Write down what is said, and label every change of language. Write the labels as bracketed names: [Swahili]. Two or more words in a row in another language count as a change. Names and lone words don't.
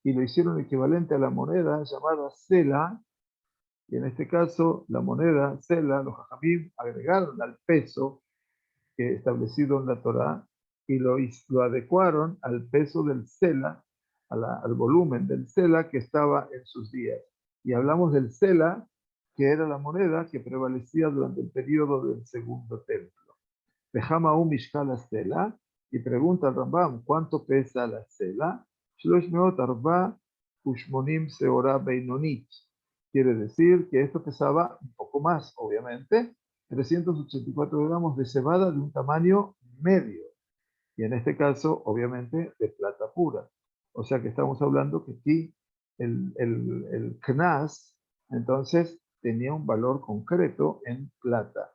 [Spanish] y lo hicieron equivalente a la moneda llamada sela, y en este caso la moneda sela, los jajamim agregaron al peso que establecido en la Torá y lo adecuaron al peso del sela, al volumen del sela que estaba en sus días. Y hablamos del sela, que era la moneda que prevalecía durante el periodo del segundo templo. [Hebrew] וכמה הוא משקל סלע, [Spanish] y pregunta al Rambam, ¿cuánto pesa la sela? [Hebrew] שלוש מאות ארבע ושמונים שעורה בינונית. [Spanish] Quiere decir que esto pesaba un poco más, obviamente, 384 gramos de cebada de un tamaño medio. Y en este caso, obviamente, de plata pura. O sea que estamos hablando que aquí el knas, entonces, tenía un valor concreto en plata.